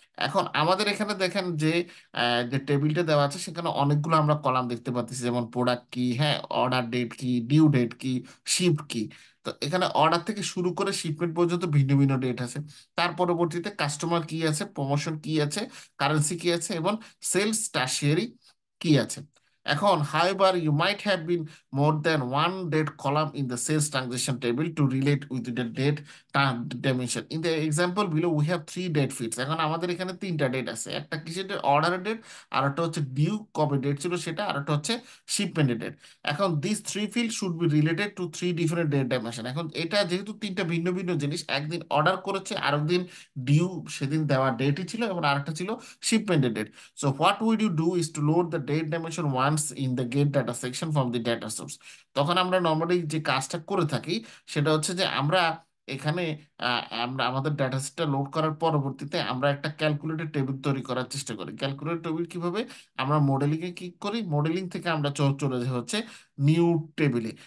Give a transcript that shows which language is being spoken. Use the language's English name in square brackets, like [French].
[Bangla] এখন আমাদের এখানে দেখেন যে যে টেবিলটা দেওয়া আছে সেখানে অনেকগুলো আমরা কলাম দেখতে পাচ্ছি, যেমন প্রোডাক্ট কি, হ্যাঁ, অর্ডার ডেট কি, ডিউ ডেট কি, শিপ কি। তো এখানে অর্ডার থেকে শুরু করে শিপমেন্ট পর্যন্ত ভিন্ন ভিন্ন ডেট আছে। তার পরবর্তীতে কাস্টমার কি আছে, প্রমোশন কি আছে, কারেন্সি কি আছে, এবং সেলস টারশিয়ারি কি আছে। [English] এখন however you might have been more than one date column in the sales transaction table to relate with the date dimension. In the example below we have three date fields। [Bangla] এখন আমাদের এখানে তিনটা date আছে, একটা কিসের date, order date, আর একটা হচ্ছে due কবে ডেট ছিল সেটা, আর একটা হচ্ছে শিপমেন্ট ডেট। [English] এখন this three field should be related to three different date dimension. [Bangla] এখন এটা যেহেতু তিনটা ভিন্ন ভিন্ন জিনিস, একদিন অর্ডার করেছে, আরেকদিন ডিউ সেদিন দেওয়া ডেটই ছিল, এবং আরেকটা ছিল শিপমেন্টের date. [English] So what would you do is to load the date dimension once in the get data section from the data source। [Bangla] তখন আমরা নর্মালি যে কাজটা করে থাকি সেটা হচ্ছে যে আমরা এখানে আমরা আমাদের ডেটা সেটটা লোড করার পরবর্তীতে আমরা একটা ক্যালকুলেটেড টেবিল তৈরি করার চেষ্টা করি। ক্যালকুলেটেড টেবিল কিভাবে? আমরা মডেলিং এ ক্লিক করি, মডেলিং থেকে আমরা চলে যাই হচ্ছে নিউ টেবিলে।